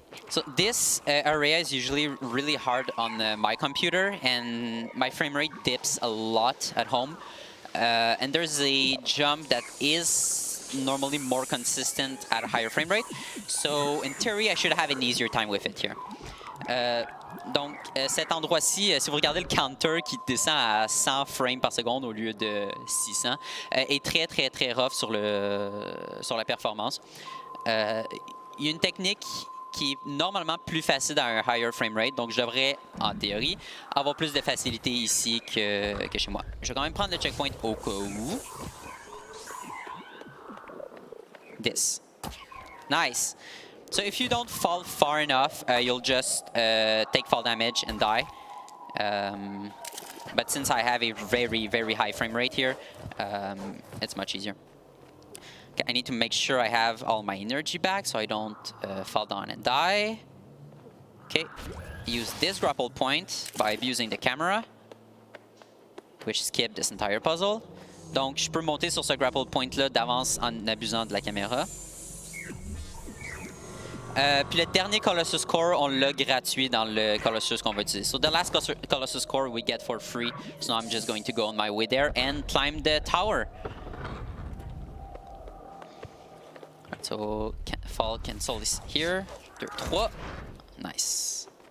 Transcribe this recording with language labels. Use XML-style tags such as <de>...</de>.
<en>So this area is usually really hard on my computer, and my frame rate dips a lot at home. And there's a jump that is normally more consistent at a higher frame rate. So in theory, I should have an easier time with it here.</en> <fr>Donc cet endroit-ci, si vous regardez le counter qui descend à 100 frames par seconde au lieu de 600, est très rough sur la performance. Il y a une technique qui est normalement plus facile à un</fr> <en>higher frame rate,</en> <fr>donc je devrais, en théorie, avoir plus de facilité ici que chez moi. Je vais quand même prendre le checkpoint au cas où.</fr> <en>This. Nice. So if you don't fall far enough, you'll just take fall damage and die. But since I have a very high frame rate here, it's much easier. Okay, I need to make sure I have all my energy back so I don't fall down and die. Okay, use this grapple point by abusing the camera, which skip this entire puzzle.</en> <fr>Donc, je peux monter sur ce grapple point-là d'avance en abusant de la caméra. Puis le dernier Colossus Core, on l'a gratuit dans le Colossus qu'on va utiliser.</fr> <en>So the last Colossus Core we get for free. So I'm just going to go on my way there and climb the tower. So fall cancel is here. 2, 3. Nice.</en>